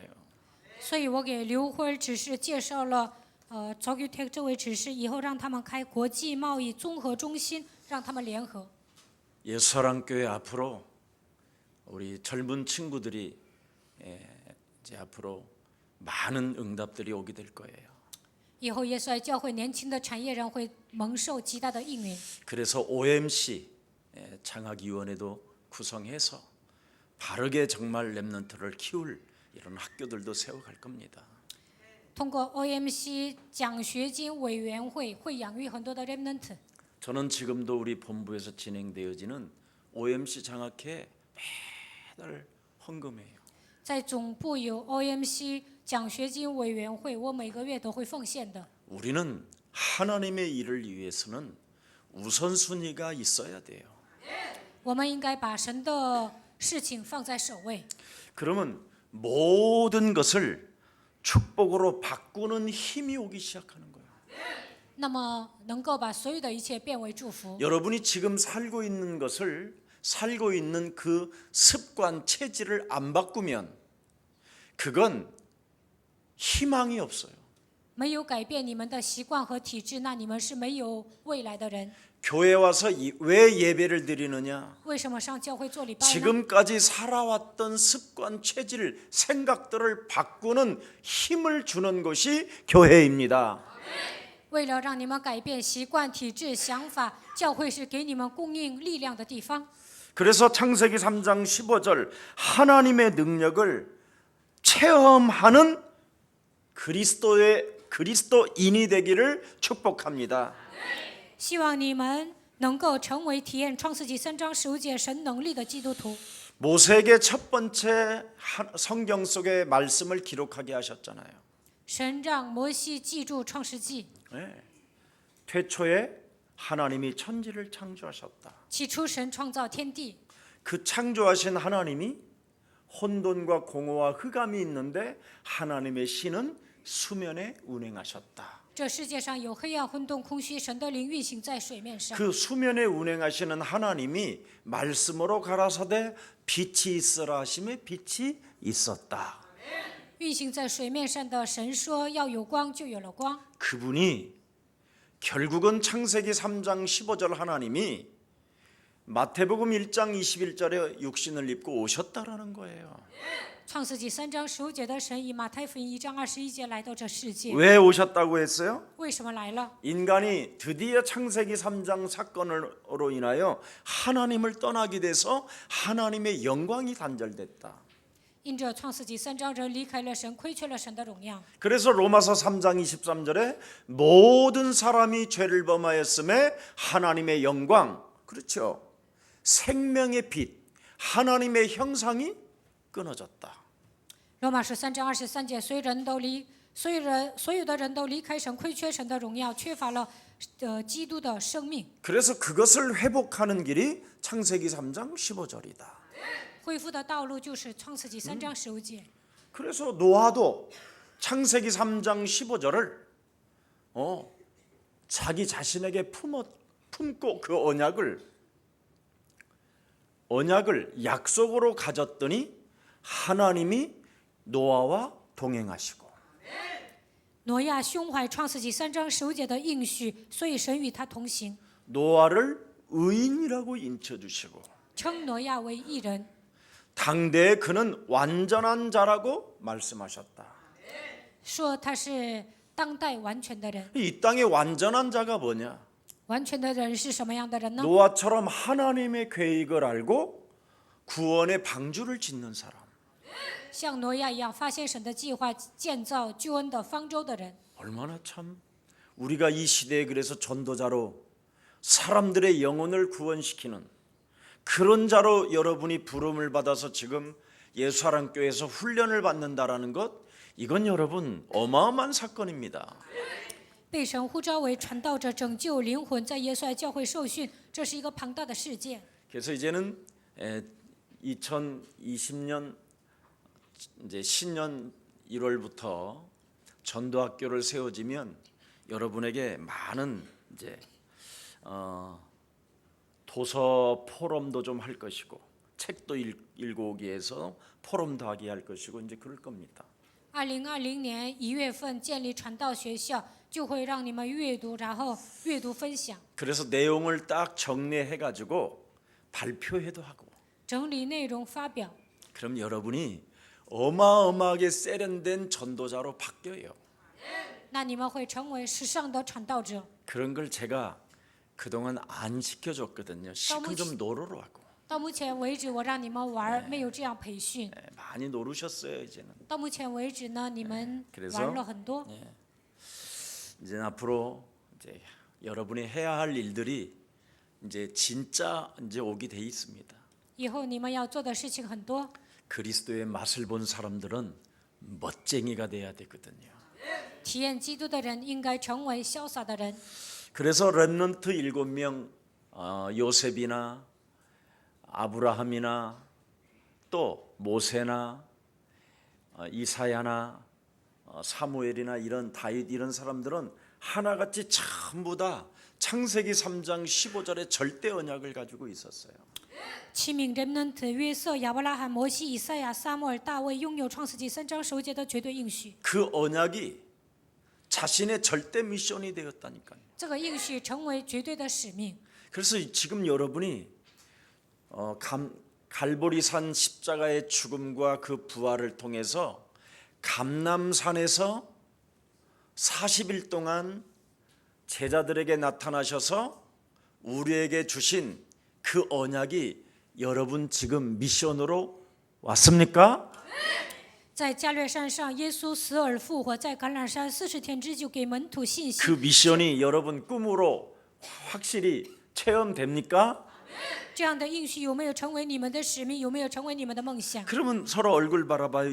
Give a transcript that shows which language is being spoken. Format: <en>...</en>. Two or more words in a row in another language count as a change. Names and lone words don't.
<zh>所以我给刘辉指示介绍了Jogutech 这位指示，以后让他们开国际贸易综合中心，让他们联合。</zh> <ko>예서랑교회 앞으로 우리 젊은 친구들이 이제 앞으로 많은 응답들이 오게 될 거예요.</ko> <zh>以后耶稣爱教会年轻的产业人会蒙受极大的应允。</zh> <ko>그래서 OMC 장학위원회도 구성해서 바르게 정말 렘넌트를 키울 이런 학교들도 세워갈 겁니다.</ko> <zh>通过 OMC 奖学金委员会会养育很多的 remnant。</zh> <ko>저는 지금도 우리 본부에서 진행되어지는 OMC 장학회 매달 헌금해요.</ko> <zh>在总部有 OMC 奖学金委员会，我每个月都会奉献的。</zh> <ko>우리는 하나님의 일을 위해서는 우선순위가 있어야 돼요.</ko> <zh>我们应该把神的事情放在首位。</zh> <ko>그러면 모든 것을 축복으로 바꾸는 힘이 오기 시작하는 거예요.</ko> <zh>那么能够把所有的一切变为祝福。</zh> <ko>여러분이 지금 살고 있는 그 습관 체질을 안 바꾸면 그건 희망이 없어요.</ko> <zh>没有改变你们的习惯和体质，那你们是没有未来的人。</zh> <ko>교회 와서 왜 예배를 드리느냐?</ko> <zh>为什么上教会做礼拜呢？</zh> <ko>지금까지 살아왔던 습관, 체질, 생각들을 바꾸는 힘을 주는 것이 교회입니다.</ko> <zh>为了让你们改变习惯、体质、想法，教会是给你们供应力量的地方。</zh> <ko>그래서 창세기 3장 15절 하나님의 능력을 체험하는 그리스도인이 되기를 축복합니다.</ko> <zh>希望你们能够成为体验创世纪3章15节神能力的基督徒。</zh> <ko>모세에게 첫 번째 성경 속의 말씀을 기록하게 하셨잖아요.</ko> <zh>神让摩西记住创世纪，</zh> <ko>네. 태초에 하나님이 천지를 창조하셨다.</ko> <zh>起初神创造天地，</zh> <ko>그 창조하신 하나님이 혼돈과 공허와 흑암이 있는데 하나님의 신은 수면에 운행하셨다.</ko> <zh>这世界上有黑暗、混沌、空虚，神的灵运行在水面上。</zh> <ko>그 수면에 운행하시는 하나님이 말씀으로 가라사대 빛이 있으라 하심에 빛이 있었다.</ko> <zh>运行在水面上的神说要有光，就有了光。</zh> <ko>그분이 결국은 창세기 3장 15절 하나님이 마태복음 1장 21절에 육신을 입고 오셨다라는 거예요.</ko> <zh>创世纪3章15节的神以马太福音1章21节来到这世界，</zh> <ko>왜 오셨다고 했어요?</ko> <zh>为什么来了？</zh> <ko>인간이 드디어 창세기 3장 사건으로 인하여 하나님을 떠나게 돼서 하나님의 영광이 단절됐다.</ko> <zh>因着创世纪3章人离开了神，亏缺了神的荣耀。</zh> <ko>그래서 로마서 3장 23절에 모든 사람이 죄를 범하였음에 하나님의 영광, 그렇죠, 생명의 빛, 하나님의 형상이 끊어졌다.</ko> <zh>罗马书3章23节，所有的人都离开神，亏缺神的荣耀，缺乏了基督的生命。</zh> <ko>그래서 그것을 회복하는 길이 창세기 3장 15절이다.</ko> <zh>恢复的道路就是创世纪3章15节。</zh> <ko>그래서 노아도 창세기 3장 15절을 자기 자신에게 품고 그 언약을 약속으로 가졌더니 하나님이 노아와 동행하시고</ko> <zh>挪亚胸怀创世纪3章15节的应许，所以神与他同行，</zh> <ko>노아를 의인이라고 인쳐주시고</ko> <zh>称挪亚为义人，</zh> <ko>당대에 그는 완전한 자라고 말씀하셨다.</ko> <zh>说他是当代完全的人。</zh> <ko>이 땅의 완전한 자가 뭐냐?</ko> <zh>完全的人是什么样的人呢？</zh> <ko>노아처럼 하나님의 계획을 알고 구원의 방주를 짓는 사람.</ko> <zh>像挪亚一样发现神的计划，建造救恩的方舟的人。</zh> <ko>얼마나 참 우리가 이 시대에 그래서 전도자로 사람들의 영혼을 구원시키는 그런 자로 여러분이 부름을 받아서 지금 예수사랑교회에서 훈련을 받는다라는 것, 이건 여러분 어마어마한 사건입니다.</ko> <zh>被神呼召为传道者，拯救灵魂，在耶稣爱教会受训，这是一个庞大的事件。</zh> <ko>그래서 이제는 2020년 이제 신년 1월부터 전도학교를 세워지면 여러분에게 많은 이제 도서 포럼도 좀 할 것이고 책도 읽고 오기 위해서 포럼도 하게 할 것이고 이제 그럴 겁니다.</ko> <zh>2020 年1月份建立传道学校，就会让你们阅读，然后阅读分享，</zh> <ko>그래서 내용을 딱 정리해 가지고 발표회도 하고</ko> <zh>整理内容发表。</zh> <ko>그럼 여러분이 어마어마하게 세련된 전도자로 바뀌어요.</ko> <zh>那你们会成为时尚的传道者。</zh> <ko>그런 걸 제가 그동안 안 시켜줬거든요. 시큼 좀 노르러 하고.</ko> <zh>到目前为止，我让你们玩，没有这样培训。</zh> <ko>많이 노르셨어요 이제는.</ko> <zh>到目前为止呢，你们</zh> <ko>그래서</ko> <zh>玩了很多。</zh> <ko>이제 앞으로 이제 여러분이 해야 할 일들이 이제 진짜 이제 오게 돼 있습니다.</ko> <zh>以后你们要做的事情很多。</zh> <ko>그리스도의 맛을 본 사람들은 멋쟁이가 돼야 되거든요.</ko> <zh>体验基督的人应该成为潇洒的人。</zh> <ko>그래서 렘넌트 7명, 요셉이나 아브라함이나 또 모세나 이사야나 사무엘이나 이런 다윗 이런 사람들은 하나같이 전부 다 창세기 3장 15절의 절대 언약을 가지고 있었어요.</ko> <zh>7 名人们的约瑟、亚伯拉罕、摩西、以赛亚、撒母耳、大卫拥有创世纪3章15节的绝对应许。</zh> <ko>그 언약이 자신의 절대 미션이 되었다니까요.</ko> <zh>这个应许成为绝对的使命。</zh> <ko>그래서 지금 여러분이 갈보리산 십자가의 죽음과 그 부활을 통해서 감람산에서 40일 동안 제자들에게 나타나셔서 우리에게 주신 그 언약이 여러분 지금 미션으로 왔습니까?</ko> <zh>在加略山上，耶稣死而复活，在橄榄山40天之久给门徒信息。</zh> <ko>그 미션이 여러분 꿈으로 확실히 체험됩니까?</ko> <zh>这样的应许有没有成为你们的使命？有没有成为你们的梦想？</zh> <ko>그러면 서로 얼굴 바라봐요.</ko>